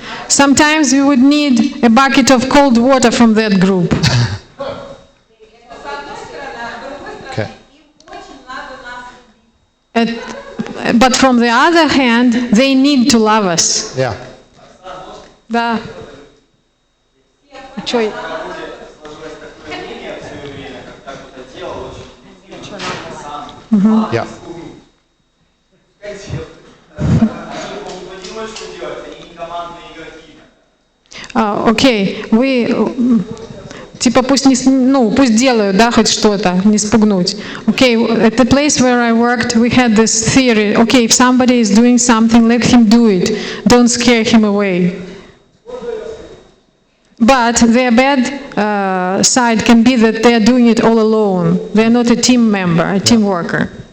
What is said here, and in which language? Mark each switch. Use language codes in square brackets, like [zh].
[en] Sometimes we would need a bucket of cold water from that group. [ru] Это с одной стороны, а с другой стороны, [en] Okay. [ru] им очень надо нас любить. [en] But from the other hand, they need to love us. Yeah. [ru] Да. Чё? Сложилось такое мнение в свое время, когда кто-то делал очень [en] Yeah. [ru] Они не понимают, что делать, они не командные игроки. Окей, вы типа пусть не, пусть делают, да, хоть что-то, не спугнуть. [en] Okay, at the place where I worked, we had this theory. Okay, if somebody is doing something, let him do it. Don't scare him away. But their bad side can be that they are doing it all alone. They are not a team member, a team worker.